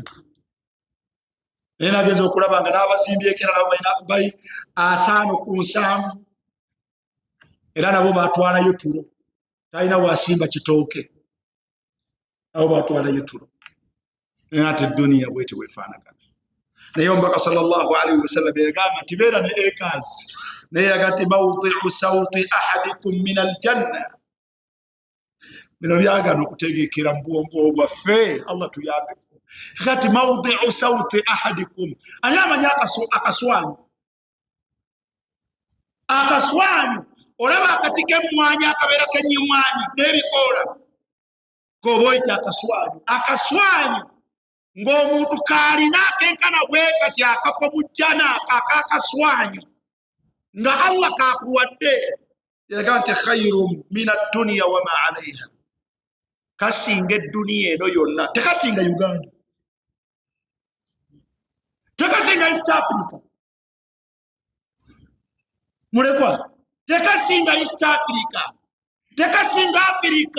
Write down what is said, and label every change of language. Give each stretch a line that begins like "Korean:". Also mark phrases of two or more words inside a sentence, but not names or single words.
Ganda: Naye nagenza okulaba nga n'abazimbye ekera nabo bali 5 ku 7 era nabo batwalayo tulo. Talina bwasimba kitooke, nabo batwalayo tulo. Naye ate duniya bwete bwefaanagana. Naye omubaka
Arabic: صلى الله عليه وسلم
Ganda: yagamba nti beera ne ekazi. Naye yagamba nti
Arabic: موضع سوط أحدكم من الجنة.
Ganda: Bino byagana okutegekera mu bwongo bwaffe. Allah tuyambeko.
Arabic: Kati موضع سوط أحدكم.
Ganda: Ani amanyi akaswanyu? Akaswanyu olaba akati k'emmwanyi akabeera k'ennyimwanyi n'ebikoola k'oba oyita akaswanyu. Akaswanyu ng'omuntu kaalina akenkana bwe kati akafo mu jjana akakaswanyu nga Allah kakuwadde. Yagamba nti
Arabic: خير من الدنيا وما عليها.
Ganda: Kasinga edduniya eno yonna. Tekasinga Uganda, tekasinga East Africa, mulekwa, tekasinga East Africa, tekasinga Africa.